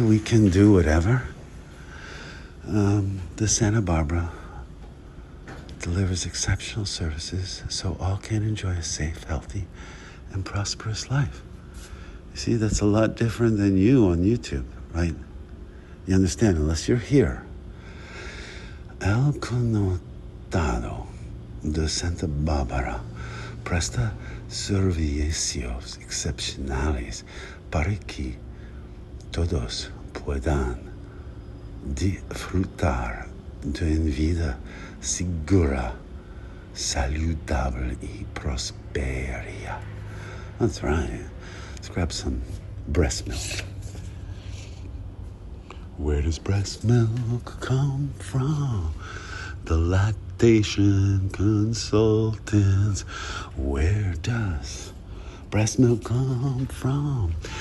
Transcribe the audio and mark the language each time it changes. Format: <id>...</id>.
<en>We can do whatever. The Santa Barbara delivers exceptional services so all can enjoy a safe, healthy, and prosperous life. You see, that's a lot different than you on YouTube, right? You understand, unless you're here.</en> <es>El Connotado de Santa Barbara presta servicios excepcionales para que todos puedan disfrutar de una vida segura, saludable y próspera.</es> <en>That's right. Let's grab some breast milk. Where does breast milk come from? The lactation consultants. Where does breast milk come from?</en>